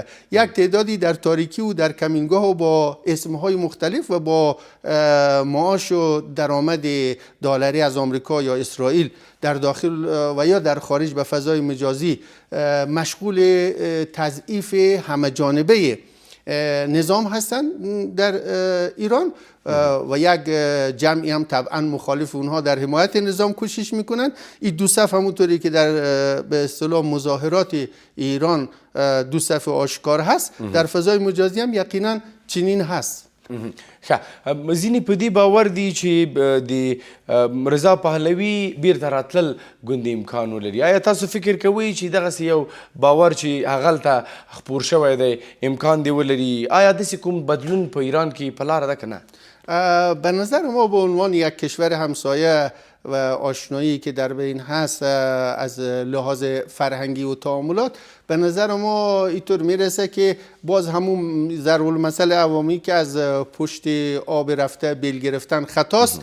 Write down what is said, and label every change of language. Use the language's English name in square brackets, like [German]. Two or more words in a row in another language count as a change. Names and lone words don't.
[Persian] یک تعدادی در تاریکی و در کمینگاه و با اسمهای مختلف و با معاش و درآمد دلاری از آمریکا یا اسرائیل در داخل و یا در خارج به فضای مجازی مشغول تضعیف همه جانبه نظام هستن در ایران و یک جمعی هم طبعا مخالف اونها در حمایت نظام کوشش میکنن. این دو صف همونطوری که در به اصطلاح مظاهرات ایران دو صف آشکار هست، در فضای مجازی هم یقینا چنین هست. [Pashto] ځینې په دې باور دي چې د رضا پهلوي بیرته راتلل ګوندې امکان ولري. آیا تاسو فکر کوئ چې دغسې یو باور چې هغلته خپور شوی دی امکان دی ولري؟ آیا داسې کوم بدلون په ایران کې په لاره ده که نه؟ [Persian] به نظر ما به عنوان یک کشور همسایه و آشنایی که در بین هست از لحاظ فرهنگی و تعاملات، به نظر ما اینطور میرسه که باز همون ضرب المثل عوامی که از پشت آب رفته بیل گرفتن خطاست.